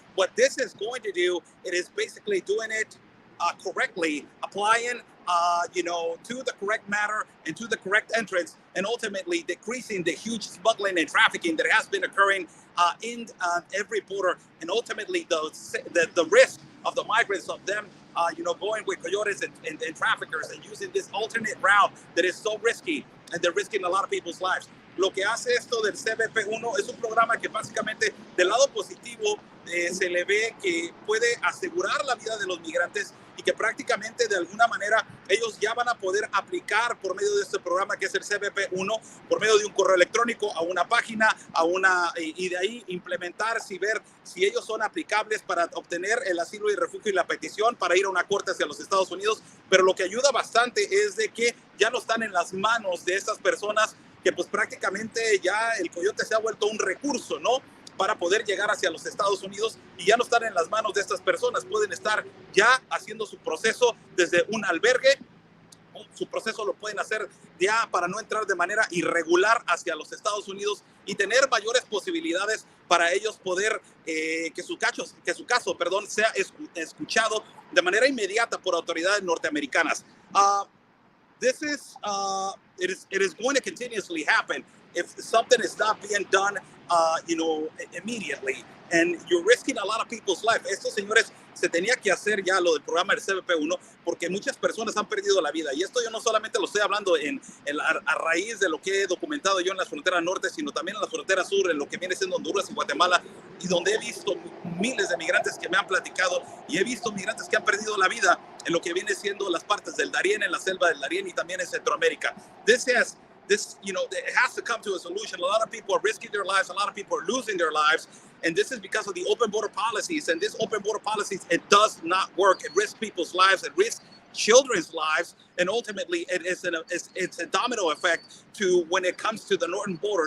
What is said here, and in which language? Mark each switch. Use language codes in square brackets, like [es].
[en] What this is going to do, it is basically doing it correctly, applying to the correct matter and to the correct entrance, and ultimately decreasing the huge smuggling and trafficking that has been occurring in every border, and ultimately the risk of the migrants, of them going with coyotes and traffickers and using this alternate route that is so risky, and they're risking a lot of people's lives. [es] Lo que hace esto del CBP1 es un programa que básicamente del lado positivo se le ve que puede asegurar la vida de los migrantes, y que prácticamente de alguna manera ellos ya van a poder aplicar por medio de este programa que es el CBP1, por medio de un correo electrónico a una página, y de ahí implementar, ver si ellos son aplicables para obtener el asilo y refugio y la petición para ir a una corte hacia los Estados Unidos. Pero lo que ayuda bastante es de que ya no están en las manos de estas personas, que pues prácticamente ya el coyote se ha vuelto un recurso, ¿no?, para poder llegar hacia los Estados Unidos, y ya no están en las manos de estas personas. Pueden estar ya haciendo su proceso desde un albergue. Su proceso lo pueden hacer ya para no entrar de manera irregular hacia los Estados Unidos y tener mayores posibilidades para ellos poder que su caso, sea escuchado de manera inmediata por autoridades norteamericanas. [en] this is it is going to continuously happen if something is not being done, immediately, and you're risking a lot of people's life. [es] Esto, señores, se tenía que hacer ya lo del programa del CBP1 porque muchas personas han perdido la vida. Y esto yo no solamente lo estoy hablando a raíz de lo que he documentado yo en la frontera norte, sino también en la frontera sur, en lo que viene siendo Honduras y Guatemala, y donde he visto miles de migrantes que me han platicado, y he visto migrantes que han perdido la vida en lo que viene siendo las partes del Darién, en la selva del Darién y también en Centroamérica. [en] It has to come to a solution. A lot of people are risking their lives. A lot of people are losing their lives. And this is because of the open border policies. And this open border policies, it does not work. It risks people's lives. It risks children's lives. And ultimately, it's a domino effect to when it comes to the northern border.